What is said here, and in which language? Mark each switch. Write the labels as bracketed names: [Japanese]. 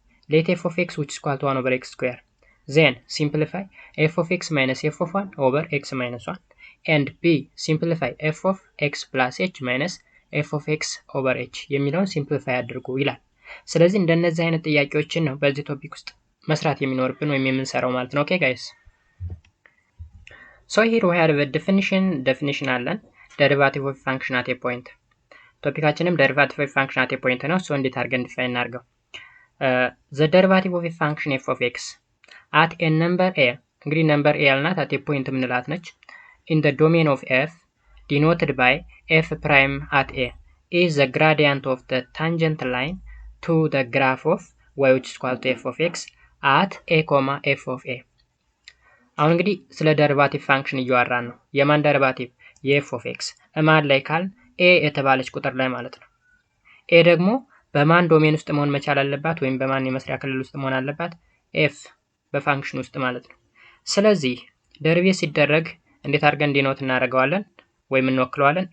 [English] let f of x which is equal to 1 over x square then simplify f of x minus f of 1 over x minus 1 and b simplify f of x plus h minus f of x over h [Amharic] የሚለውን ሲምፕሊፋይ አድርጉ ይላል። ስለዚህ እንደነዚህ አይነት ጥያቄዎችን ነው በዚህ ቶፒክ ውስጥ መስራት የሚኖርብን ወይም የምንሰራው ማለት ነው። ኦኬ ጋይስ [English] so here we have a definition [Amharic] አለን derivative of function at a point። ቶፒካችንም derivative of function at a point ነው። so እንዴት አድርገን ዲፋይን እናድርገው? [English] the derivative of a function f of x at a number a [Amharic] እንግዲህ ነምበር a ያልናት [English] at a point ምንላት ነች in the domain of f denoted by f prime at a is the gradient of the tangent line to the graph of y which is equal to f of x at a comma f of a። [Amharic] አሁን እንግዲህ ስለ ደሪቫቲቭ ፋንክሽን እያወራን ነው። የማን ደሪቫቲቭ? የf of x ማን ላይ ካል a የተባለች ቁጥር ላይ ማለት ነው። a ደግሞ በማን ዶሜን ውስጥ መሆን መቻል አለባት ወይም በማን የመስሪያ ክልል ውስጥ መሆን አለባት? ኤፍ በፋንክሽን ውስጥ ማለት ነው። ስለዚህ ደሪቬት ሲደረግ እንዴት አድርገን ዲኖት እናደርገዋለን ወይም እንወክለዋለን?